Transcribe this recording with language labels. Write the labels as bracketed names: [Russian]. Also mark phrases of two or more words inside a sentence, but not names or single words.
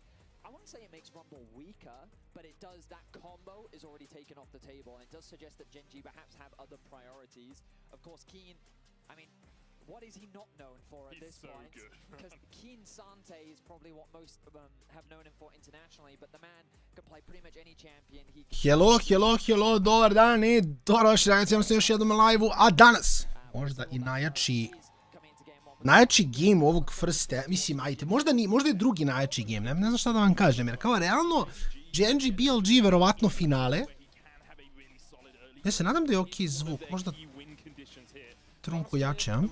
[English] I wouldn't say it makes Rumble weaker, but it does, that combo is already taken off the table, and it does suggest that Gen G perhaps have other priorities. Of course, Keen, I mean, what is he not known for at this point? Good. Because Keen Sante is probably what most have known him for internationally, but the man can play pretty much any champion. Hello, [Serbian] dobar dan i dobrodošli na još jednom live-u, a danas možda i najjači game ovog firste, mislim, ajte, možda je drugi najjači game, ne znam šta da vam kažem, jer kao realno Gen G, BLG, verovatno finale. Ja se nadam da je okej zvuk, možda trunku jače, a?